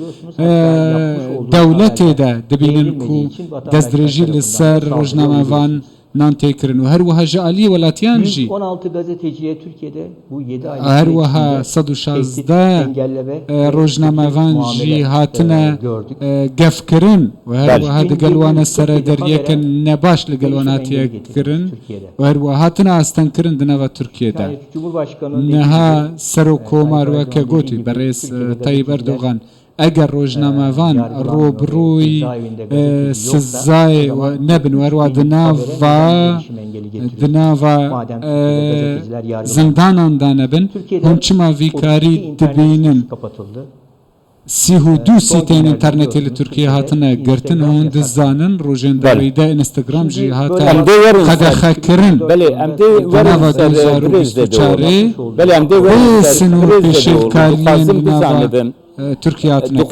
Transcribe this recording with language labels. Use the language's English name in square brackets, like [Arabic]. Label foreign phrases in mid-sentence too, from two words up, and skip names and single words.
[Kurdish] dewletê de dibînin ku destdirêjî li ser rojnamavan nan têkirin û her wiha ji aliyê welatiyan jî [Turkish] 16 gazeteciye Türkiye'de bu 7 ay [Kurdish] her wiha 116 rojnamavan jî hatine gefkirin û her wiha di gel wan serederyekin nebaş li gel wan hatiye kirin û her wiha hatine astenkirin di nava Tirkiyeyê niha Serokkomar weke gotî berêz Tayyip Erdoğan eger rojnamavan robrûyî sizayê nebin û her wiha di nava zindanan de nebin hûn çima vîkarî dibînin سیهودو سیتین اینترنتی لترکیه هاتنه گرتن هون دزانن روژن داویده اینستاگرام جی هاتا قدخه کرن بله ام دی نوا دوزار و بیست و چاره بله ام دی سنور پیشل کارین نوا ترکیه هاتنه کرن